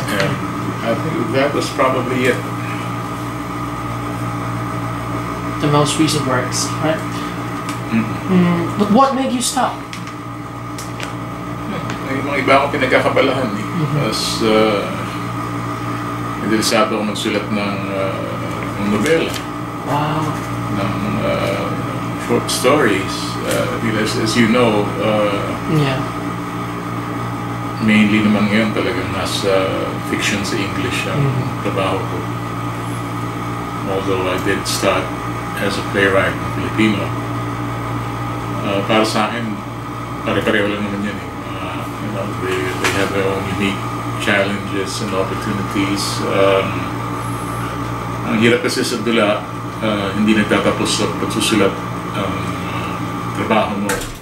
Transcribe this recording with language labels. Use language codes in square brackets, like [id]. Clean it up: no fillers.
[en] And I think that was probably it. The most recent works, right? But what made you stop? [tl] May mga iba akong pinagkakabalahan eh. Tapos, interesado ako magsulat ng nobela. [en] Wow. Ng short stories. As you know, Yeah. [tl] mainly naman ngayon talagang nasa fiction sa English ang trabaho ko. [en] Although I did start as a playwright in Filipino. [tl] Para sa akin, pare-pareho lang naman yan eh. [en] They have their own unique challenges and opportunities. [tl] Ang hirap kasi sa dula, hindi nagtatapos sa pagsusulat ang trabaho mo.